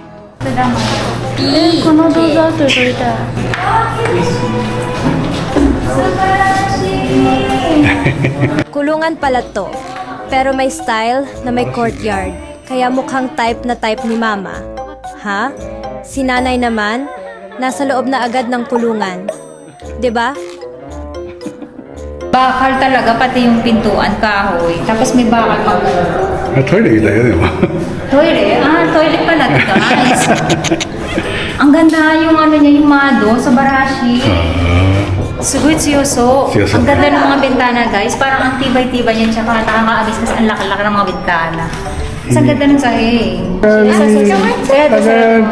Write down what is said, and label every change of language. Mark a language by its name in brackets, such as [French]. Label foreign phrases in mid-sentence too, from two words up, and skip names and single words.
[Filipino] Kulungan pala to, pero may style na may courtyard. Kaya mukhang type na type ni Mama. Ha? Si Nanay naman, nasa loob na agad ng kulungan. 'Di ba? Bakal talaga, pati yung pintuan, kahoy. Tapos may bakal pa. [Japanese] トイレだよでも [Filipino] Toilet? Toilet pala to guys. Ang ganda yung ano niya, yung mado sa Barashi. Seryoso. Seryoso. Ang ganda ng mga bintana, guys. Parang ang tibay-tibay niyan, tsaka nakakaamis kasi ang laki-laki ng mga bintana. Kasi ang ganda ng sahig. Kaya ito sa...